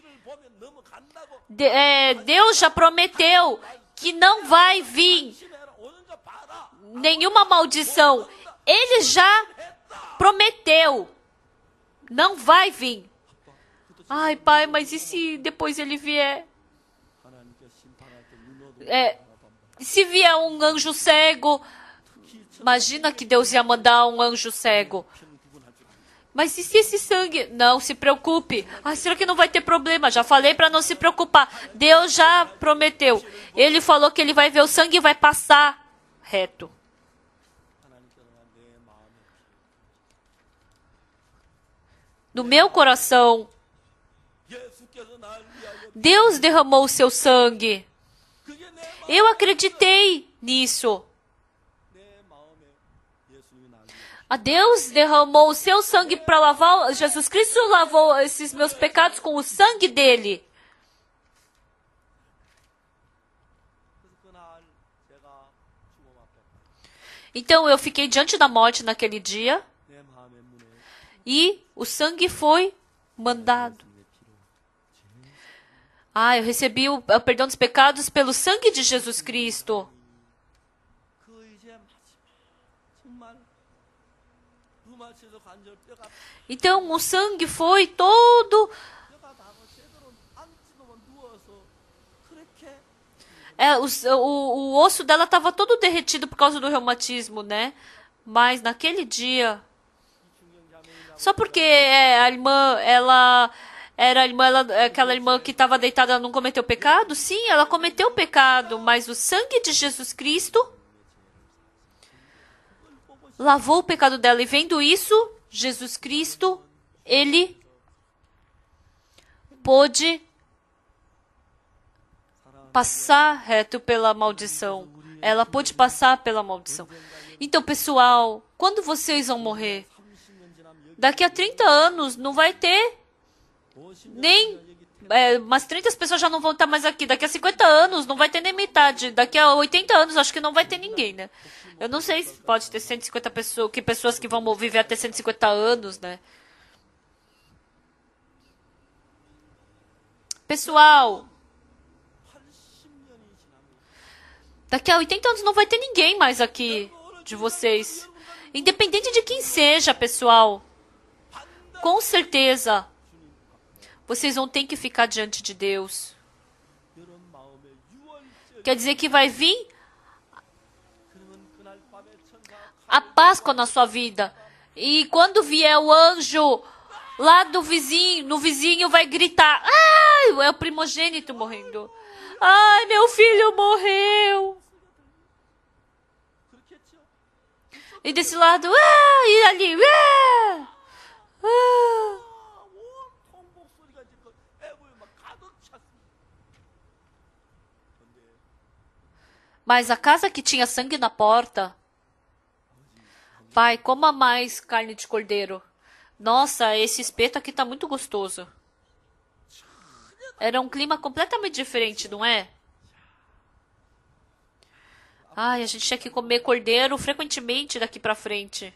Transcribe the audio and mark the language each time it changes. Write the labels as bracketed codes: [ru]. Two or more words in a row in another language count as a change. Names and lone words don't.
[pt] Deus já prometeu que não vai vir nenhuma maldição. Ele já prometeu. Não vai vir. Ai, pai, mas e se depois ele vier? [ko] 하나님께 심판할 때 눈 [pt] É, e se vier um anjo cego? Imagina que Deus ia mandar um anjo cego. [ko] 피는 구분할 줄 압니다. [pt] Mas e se esse sangue? Não se preocupe. Ah, será que não vai ter problema? Já falei para não se preocupar. Deus já prometeu. Ele falou que ele vai ver o sangue e vai passar reto. [ko] 하나님께서는 내 마음에 [pt] No meu coração, [ko] 예수께서 날 위하여 [pt] Deus derramou o seu sangue. [ko] 그게 내 [pt] Eu acreditei nisso. [ko] 마음에 예수님이 날 위하여 [pt] A Deus derramou o seu sangue para lavar. Jesus Cristo lavou esses meus pecados com o sangue dele. [ko] 그래서 그날 제가 죽음 앞에 [pt] Então eu fiquei diante da morte naquele dia [ko] 내 마음의 문에 [pt] e o sangue foi mandado. [ko] 예수님의 피로 [pt] Ah, eu recebi o perdão dos pecados pelo sangue de Jesus Cristo. [ko] 그 이제 마지막 정말 루마치에서 관절 뼈가 [pt] Então o sangue foi todo. [ko] 뼈가 다 제대로 앉지도 누워서 그렇게 [pt] O osso dela estava todo derretido por causa do reumatismo, né? Mas naquele dia, só porque a irmã, ela era a irmã, aquela irmã que estava deitada, ela não cometeu pecado? Sim, ela cometeu pecado, mas o sangue de Jesus Cristo lavou o pecado dela. E vendo isso, Jesus Cristo, ele pôde passar reto pela maldição. Ela pôde passar pela maldição. Então, pessoal, quando vocês vão morrer? [ko] 30년 지나면 [pt] Daqui a 30 anos não vai ter [ko] 여기 50년 [pt] nem... umas 30 pessoas já não vão estar mais aqui. Daqui a 50 anos não vai ter nem metade. Daqui a 80 anos acho que não vai ter ninguém, né? Eu não sei se pode ter 150 pessoas, pessoas que vão viver até 150 anos, né? Pessoal, [ko] 80년이 지나면 [pt] daqui a 80 anos não vai ter ninguém mais aqui de vocês. Independente de quem seja, pessoal. Com certeza, vocês vão ter que ficar diante de Deus. [ko] 여러분 마음에 유월절 [pt] Quer dizer que vai vir [ko] 그러면 그날 밤에 천사 [pt] a Páscoa na sua vida. E quando vier o anjo lá do vizinho, no vizinho vai gritar: ai, é o primogênito morrendo. Ai, meu filho morreu. [ko] 그렇겠죠? [pt] E desse lado, e ali, ah. [ko] 온통 목소리가 이제 그 애고에 막 가득 찼습니다. 근데 [pt] Mas a casa que tinha sangue na porta, pai, coma mais carne de cordeiro. Nossa, esse espeto aqui tá muito gostoso. Era um clima completamente diferente, não é? Ai, a gente tinha que comer cordeiro frequentemente daqui pra frente.